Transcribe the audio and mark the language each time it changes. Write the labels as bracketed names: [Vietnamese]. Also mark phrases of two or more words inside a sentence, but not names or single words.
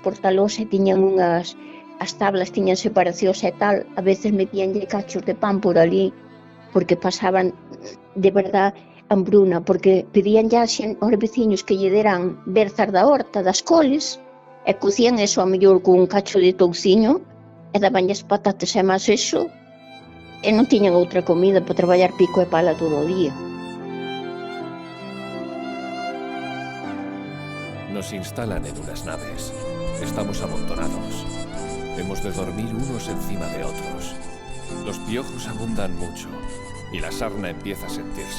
[Galician] portalós e tiñan as tablas tiñan separacións e tal, a veces metíanlle cachos de pan por ali porque pasaban de verdad hambruna, porque pedían ya aos veciños que lle deran berzas da horta, das coles, e cocían eso a mellor con un cacho de touciño, e dabanlles patatas e máis eso, e non tiñan outra comida para traballar pico e pala todo o día. [Spanish] Nos instalan en unas naves. Estamos amontonados. Hemos de dormir unos encima de otros. Los piojos abundan mucho y la sarna empieza a sentirse.